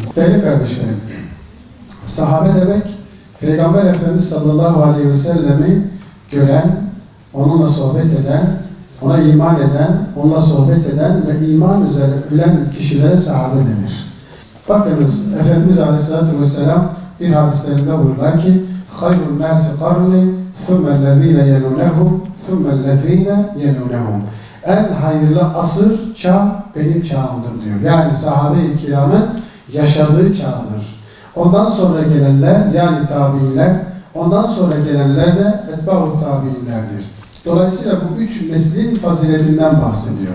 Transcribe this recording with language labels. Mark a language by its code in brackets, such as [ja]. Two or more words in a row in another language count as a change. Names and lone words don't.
[tr] Değerli kardeşlerim, sahabe demek, Peygamber Efendimiz [ar] صلى الله عليه وسلم [tr] gören, onunla sohbet eden, ona iman eden, onunla sohbet eden ve iman üzere ölen kişilere sahabe denir. Bakınız, Efendimiz [ar] عليه الصلاة والسلام [tr] bir hadislerinde buyurlar ki [ar] خَيْرُ النَّاسِ قَرْنِ ثُمَّ الَّذ۪ينَ يَلُونَهُمْ ثُمَّ الَّذ۪ينَ يَلُونَهُمْ [tr] En hayırlı asır, çağ benim çağımdır diyor. Yani sahabe-i kiramın yaşadığı çağdır. Ondan sonra gelenler, yani tabiinler, ondan sonra gelenler de etbâ-u tabiinlerdir. Dolayısıyla bu üç neslin faziletinden bahsediyor.